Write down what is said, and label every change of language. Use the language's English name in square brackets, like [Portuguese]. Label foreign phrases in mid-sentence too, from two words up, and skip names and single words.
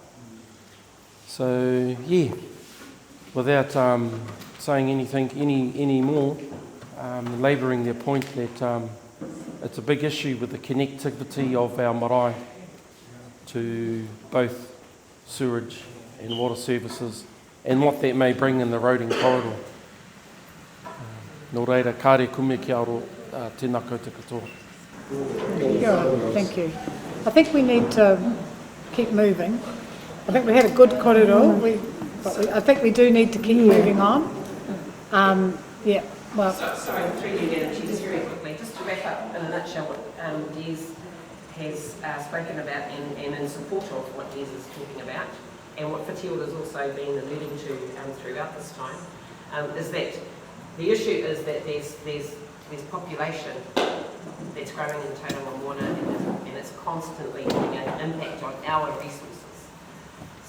[English] So yeah, without saying anything any more, labouring their point that it's a big issue with the connectivity of our marae to both sewerage and water services and what that may bring in the roading corridor. [Māori] Nō reira, kāre kume ki aro tēnā koutou katoa. [English] Thank you. I think we need to keep moving. I think we had a good kōrero. I think we do need to keep moving on. Yeah, well... Sorry, through you, Madam Chair, just very quickly, just to wrap up in a nutshell what Des has spoken about and in support of what Des is talking about, and what Whiti has also been alluding to throughout this time, is that the issue is that there's population that's growing in Tauranga and it's constantly having an impact on our resources.